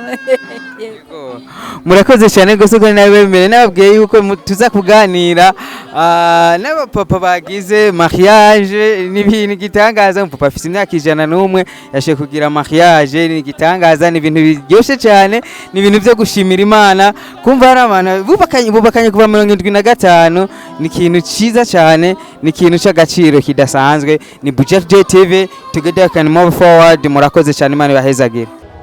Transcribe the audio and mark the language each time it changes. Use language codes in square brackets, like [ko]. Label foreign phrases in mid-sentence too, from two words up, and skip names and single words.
[rn] Murakoze cyane rwose ko nabemere nababwiye yuko tuza kuganira n'abapapa bagize mariage n'ibintu gitangaza. Papa afite imyaka 101 yashe kugira mariage ni gitangaza, ni ibintu biryoshye cyane, ni ibintu byo gushimira Imana. Kumva hari abantu bubakanye kuva 75 ni ikintu ciza cyane, ni ikintu cy'agaciro kidasanzwe. Ni BUJA Today TV, [en] together can move forward. [rn] Murakoze cyane, Imana ibahezagire.